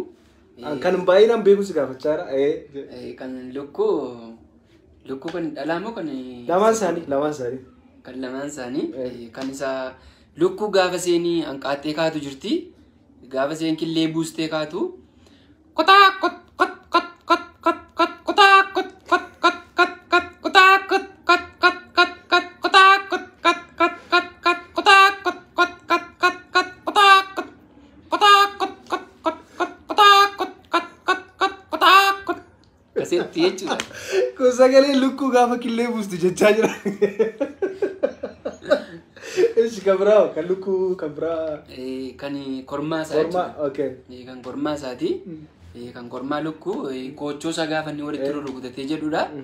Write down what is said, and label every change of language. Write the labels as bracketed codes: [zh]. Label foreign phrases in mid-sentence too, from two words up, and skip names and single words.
[om] Kan baay'inaan beekus gaafachaa jira. Kan lukkuu kan dhalaa moo kan lamaan isaanii. Kan lamaan isaanii kan isa lukkuu gaafa seenii hanqaattee kaatu jirti. Gaafa seen killee buustee kaatu kotaa kot kot kot kot kot kot kotaa kot kot kot kot kot kotaa kot kot kot kot kot kotaa kot kot kot kot kot kotaa kot kot kot kot kot kotaa kot kotaa kot kot kot kot kotaa kot kot kot kot kotaa kot kasetti jechuudha. Kun sagalee lukkuu gaafa killee buustu jechaa jira. Eshi kabra kan lukkuu kabra. Kan kormaa isaati. Kormaa okay. Kan kormaa isaati. Kan kormaa lukkuu koochoo isaa gaafa inni walitti rukutatee jedhudha.